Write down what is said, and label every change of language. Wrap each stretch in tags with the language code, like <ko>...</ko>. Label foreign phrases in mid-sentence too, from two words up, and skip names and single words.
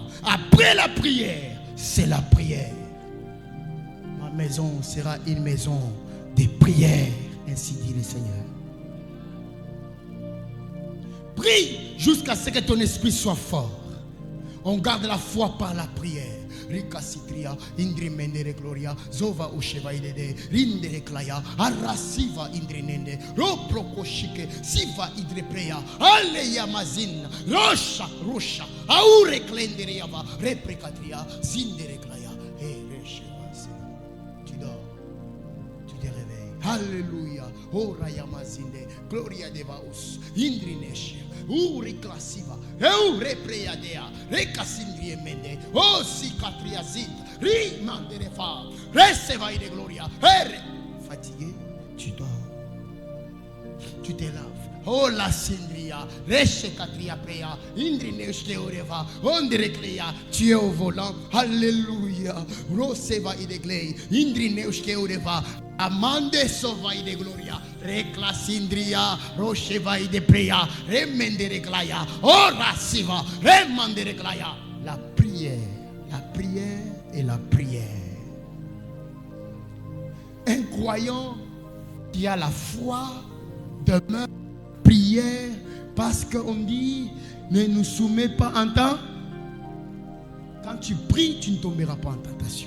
<fr>Après la prière, c'est la prière. maison sera une maison de prière, ainsi dit le Seigneur. Prie jusqu'à ce que ton esprit soit fort. On garde la foi par la prière. Rika Citria, Indri Mendere Gloria, Zova Usheva Idede, Rindere Klaya, Arasiva Indrinende, Roproko Shike, Siva Idrepreya, Aleya Mazin, Rocha, Rocha, Aure Klenderiava, Reprecatria, Zindere Klaya, et Recheva. Tu dors, tu te réveilles. Alléluia, Oraya Mazinde, Gloria Devaus, Indrinesh. Classiva, Repreadea, Recasindrie Mende, O Cicatriazit, Rimanderefa, Receva de Gloria, fatigué, tu dors, tu te laves. Oh la Sindria, Rechecatria Prea, Indrineche Oreva, Ondreclea, tu es au volant, Alléluia, Roseva Ideglei, Indrineche Oreva. Amande sovai de gloria, reclasindria, rochevai de prea, remendere glaya, ora siva, remandere glaya. La prière et la prière. Un croyant qui a la foi demeure prière parce qu'on dit ne nous soumets pas en temps. Quand tu pries, tu ne tomberas pas en tentation.</fr>